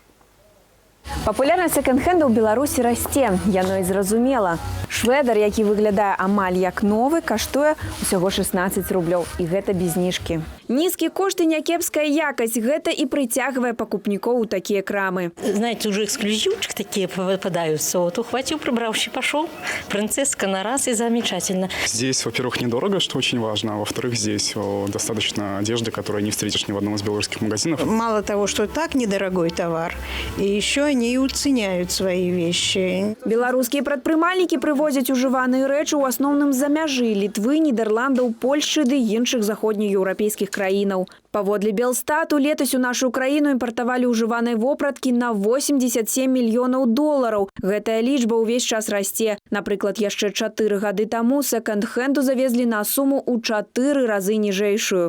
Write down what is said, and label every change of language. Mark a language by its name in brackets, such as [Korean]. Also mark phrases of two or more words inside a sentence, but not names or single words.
[Belarusian] Папулярнасць секонд-хенда ў Беларусі расце, яно і зразумела. Шведар, які выглядае амаль як новы, каштуе усяго 16 рублёў, і гэта без зніжкі. Нізкі кошт і някепская якасць, гэта і прыцягвае пакупнікоў у такія крамы. [Russian] Знаете, уже эксклюзивчик такие попадаются. Вот ухватил, прибравший, пошел. Принцесска на раз и замечательно. Здесь, во-первых, недорого, что очень важно. А во-вторых, здесь достаточно одежды, которую не встретишь ни в одном из белорусских магазинов. Мало того, что так недорогой товар, и еще они и уценяют свои вещи. [Belarusian] Беларускія прадпрымальнікі прывозяць ужываныя рэчы ў асноўным з-за мяжы Літвы, Нідерландаў, Польшчы ды іншых заходнееўрапейскіх краінаў. Паводле Белстату, летась у нашу краіну імпартавалі ўжываныя вопраткі на 87 мільёнаў долараў. Гэтая лічба ўвесь час расце. Напрыклад, яшчэ 4 гады таму секонд-хенду завезлі на суму ў 4 разы ніжэйшую.